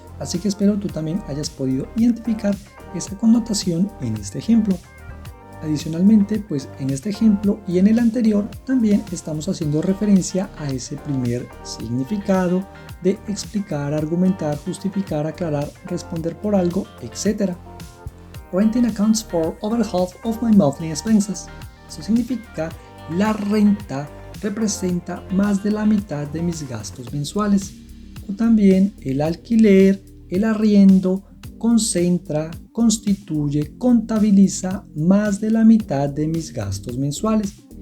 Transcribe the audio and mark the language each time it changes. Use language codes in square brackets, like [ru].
[es] Así que espero tú también hayas podido identificar esa connotación en este ejemplo. Adicionalmente, pues en este ejemplo y en el anterior también estamos haciendo referencia a ese primer significado de explicar, argumentar, justificar, aclarar, responder por algo, etc. [en] Renting accounts for over half of my monthly expenses. [es] Eso significa, la renta representa más de la mitad de mis gastos mensuales. O también el alquiler, el arriendo, concentra, constituye, contabiliza más de la mitad de mis gastos mensuales.